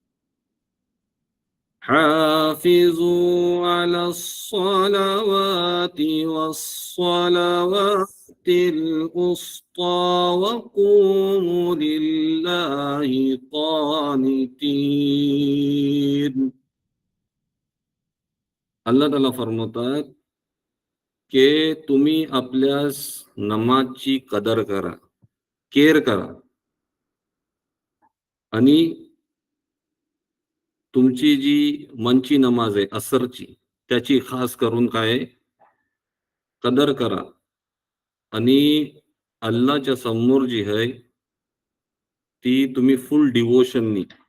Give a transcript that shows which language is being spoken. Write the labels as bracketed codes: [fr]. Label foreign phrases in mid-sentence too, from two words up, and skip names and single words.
[ar] حافظوا على الصلوات والصلوات الوسطى وقوموا لله قانتين. [mr] अल्लाह ताला फरमावतात की तुम्ही आपल्यास नमाजची कदर करा, केअर करा आणि तुमची जी मनची नमाज आहे असरची, त्याची खास करून काय आहे, कदर करा आणि अल्लाहच्या समोर जी आहे ती तुम्ही [en] full devotionनी